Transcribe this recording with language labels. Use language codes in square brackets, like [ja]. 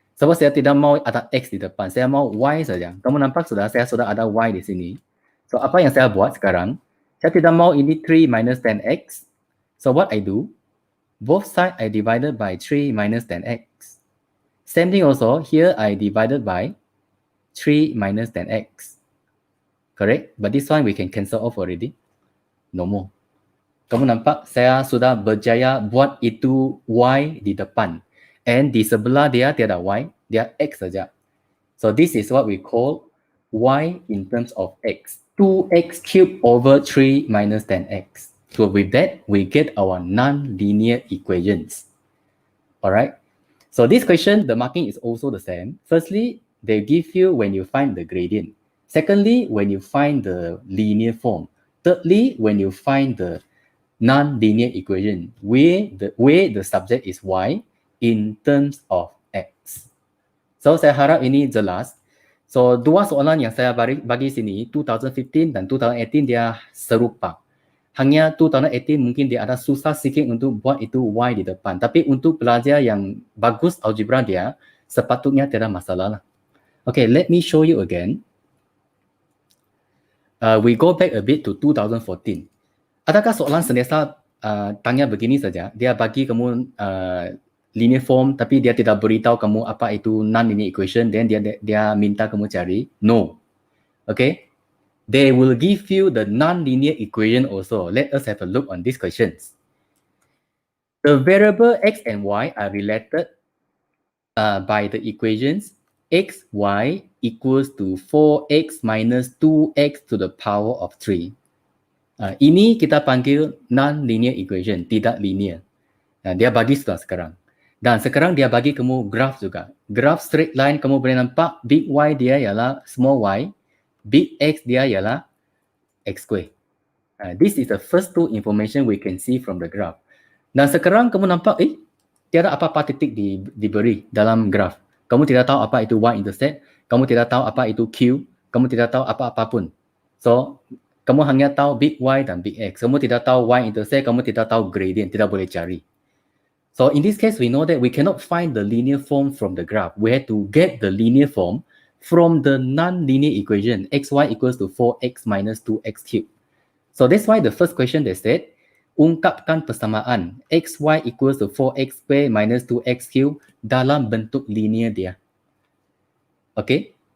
[ms] Sebab saya tidak mau ada X di depan. Saya mau Y saja. Kamu nampak sudah, saya sudah ada Y di sini. So, apa yang saya buat sekarang? Saya tidak mau ini 3 minus 10X. [en] So, what I do? Both sides I divided by 3 minus 10X. Same thing also, here I divided by 3 minus 10X. Correct? But this one we can cancel off already. No more. [ms] Kamu nampak saya sudah berjaya buat itu Y di depan. [en] And [ms] di sebelah dia tiada Y, dia X saja. [en] So this is what we call Y in terms of X. 2x cubed over 3 minus 10x. So with that, we get our non-linear equations. Alright. So this question, the marking is also the same. Firstly, they give you when you find the gradient. Secondly, when you find the linear form. Thirdly, when you find the non-linear equation where the subject is Y in terms of X. [ms] So saya harap ini jelas. So dua soalan yang saya bagi sini 2015 dan 2018 dia serupa. Hanya 2018 mungkin dia ada susah sikit untuk buat itu Y di depan. Tapi untuk pelajar yang bagus algebra dia sepatutnya tiada masalah lah. [en] Okay, let me show you again. We go back a bit to 2014. [ms] Adakah soalan sentiasa tanya begini saja, dia bagi kamu linear form tapi dia tidak beritahu kamu apa itu non-linear equation, then dia minta kamu cari? [en] No. Okay? They will give you the non-linear equation also. Let us have a look on these questions. The variable x and y are related by the equations x, y equals to 4x minus 2x to the power of 3. [ms] Ini kita panggil non-linear equation, tidak linear. Dia bagi sudah sekarang. Dan sekarang dia bagi kamu graph juga. Graph straight line, kamu boleh nampak big Y dia ialah small y, big X dia ialah X square. [en] This is the first two information we can see from the graph. [ms] Dan sekarang kamu nampak, tiada apa-apa titik diberi dalam graph. Kamu tidak tahu apa itu Y-intercept, kamu tidak tahu apa itu Q, kamu tidak tahu apa-apa pun. So, kamu hanya tahu big Y dan big X. Kamu tidak tahu Y-intercept, kamu tidak tahu gradient, tidak boleh cari. [en] So in this case, we know that we cannot find the linear form from the graph. We have to get the linear form from the non-linear equation, xy equals to 4x minus 2x cubed. So that's why the first question they said, [ms] ungkapkan persamaan [en] xy equals to 4x square minus 2x cubed [ms] dalam bentuk linear dia. [en] Okay?